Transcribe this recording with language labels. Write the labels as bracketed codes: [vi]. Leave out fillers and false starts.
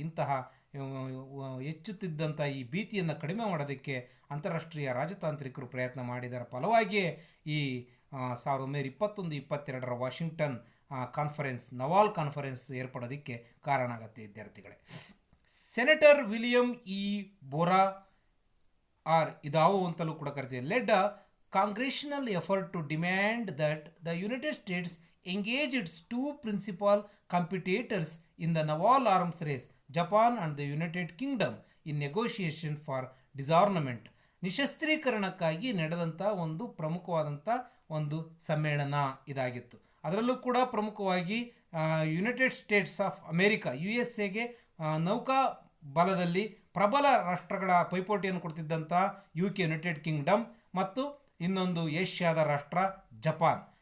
[kn] ಇಂತಹ ಹೆಚ್ಚುತ್ತಿದ್ದಂಥ ಈ ಭೀತಿಯನ್ನು ಕಡಿಮೆ ಮಾಡೋದಕ್ಕೆ ಅಂತಾರಾಷ್ಟ್ರೀಯ ರಾಜತಾಂತ್ರಿಕರು ಪ್ರಯತ್ನ ಮಾಡಿದರ ಫಲವಾಗಿಯೇ ಈ 1921-22 ವಾಷಿಂಗ್ಟನ್ ಕಾನ್ಫರೆನ್ಸ್, ನವಾಲ್ ಕಾನ್ಫರೆನ್ಸ್ ಏರ್ಪಡೋದಕ್ಕೆ ಕಾರಣ ಆಗುತ್ತೆ ವಿದ್ಯಾರ್ಥಿಗಳೇ. [en] senator William E Borah [kn] ಇದಾವು ಅಂತಲೂ ಕೂಡ ಕರಿತೀವಿ, [en] Led a congressional effort to demand that the United States engage its two principal competitors in the naval arms race, Japan and the United Kingdom, in negotiation for disarmament. [kn] ನಿಶಸ್ತ್ರೀಕರಣಕ್ಕಾಗಿ ನಡೆದಂಥ ಒಂದು ಪ್ರಮುಖವಾದಂಥ ಒಂದು ಸಮ್ಮೇಳನ ಇದಾಗಿತ್ತು. ಅದರಲ್ಲೂ ಕೂಡ ಪ್ರಮುಖವಾಗಿ United States of America, USA ನೌಕಾ ಬಲದಲ್ಲಿ ಪ್ರಬಲ ರಾಷ್ಟ್ರಗಳ ಪೈಪೋಟಿಯನ್ನು ಕೊಡ್ತಿದ್ದಂಥ UK ಯುನೈಟೆಡ್ ಕಿಂಗ್ಡಮ್ ಮತ್ತು ಇನ್ನೊಂದು ಏಷ್ಯಾದ ರಾಷ್ಟ್ರ ಜಪಾನ್.